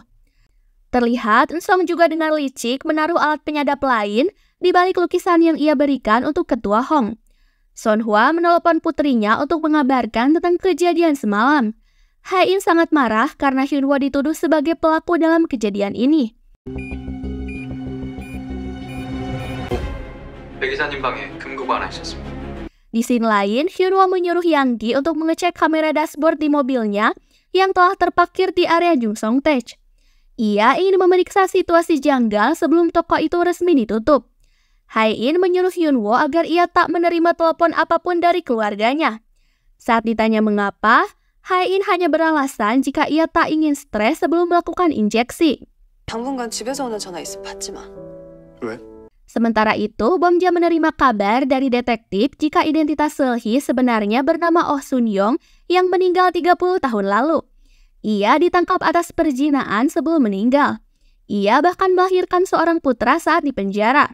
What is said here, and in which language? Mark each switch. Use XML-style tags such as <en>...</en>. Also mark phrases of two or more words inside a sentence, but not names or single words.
<id>Terlihat Eun-song juga dengan licik menaruh alat penyadap lain di balik lukisan yang ia berikan untuk Ketua Hong. Sonhwa menelepon putrinya untuk mengabarkan tentang kejadian semalam. Hae-in sangat marah karena Hyunwoo dituduh sebagai pelaku dalam kejadian ini.</id> <ko>배 기사님 방에 금고가 하나 있었습니다.</ko> <id>Di scene lain, Hyunwoo menyuruh Yang-gi untuk mengecek kamera dashboard di mobilnya yang telah terparkir di area Jungsongtaech. Ia ingin memeriksa situasi janggal sebelum toko itu resmi ditutup. Hae-in menyuruh Hyunwoo agar ia tak menerima telepon apapun dari keluarganya. Saat ditanya mengapa, Hae-in hanya beralasan jika ia tak ingin stres sebelum melakukan injeksi.</id> <ko>당분간 집에서 오는 전화 있으면 받지 마. 왜?</ko> <id>Sementara itu, Bomja menerima kabar dari detektif jika identitas Seulhi sebenarnya bernama Oh Sun-yong yang meninggal 30 tahun lalu. Ia ditangkap atas perzinahan sebelum meninggal. Ia bahkan melahirkan seorang putra saat di penjara.</id>